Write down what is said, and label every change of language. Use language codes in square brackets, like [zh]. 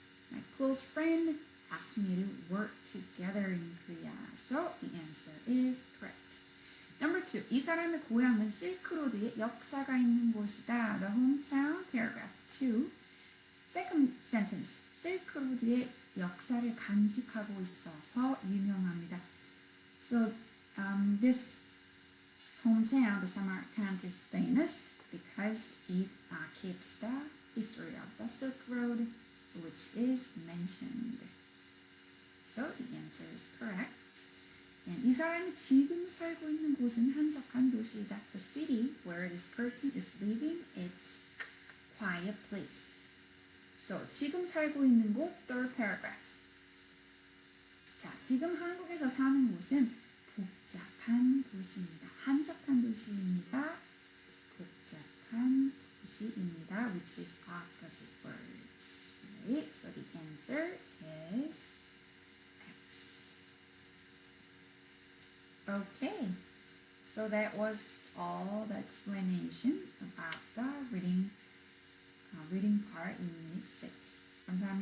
[en] My close friend asked me to work together in Korea. So the answer is correct. Number 2. [ko] 이 사람의 고향은 실크로드의 역사가 있는 곳이다. [en] The hometown, paragraph 2. Second sentence. [ko] 실크로드의 역사를 간직하고 있어서 유명합니다. [en] So this hometown, the Samarkand, is famous because it keeps the history of the Silk Road, so which is mentioned. So the answer is correct. And [ko] 이 사람이 지금 살고 있는 곳은 한적한 도시이다. [en] The city where this person is living, it's quiet place. So [ko] 지금 살고 있는 곳, [en] third paragraph. [ko] 자, 지금 한국에서 사는 곳은 복잡한 도시입니다. 한적한 도시입니다. 복잡한 도시입니다. [en] Which is opposite words. Right? So the answer is X. Okay. So that was all the explanation about the reading part in Unit 6. [ko] 감사합니다.